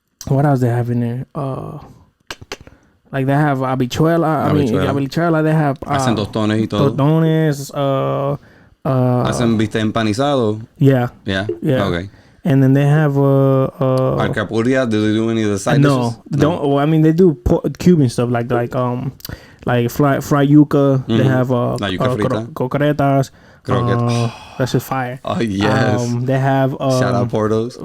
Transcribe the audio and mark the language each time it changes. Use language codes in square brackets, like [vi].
[en] what else they have in there? Like they have habichuela. Habichuela. They have [es] hacen tostones y todo. Tostones. Hacen bistec empanizado. [en] Yeah. Yeah. Okay. And then they have [es] alcapurria. [en] Do they do any of the side dishes? Don't. Well, I mean, they do Cuban stuff like fried yuca. They have cocoretas. That's just fire. Oh yes. They have shout out Portos.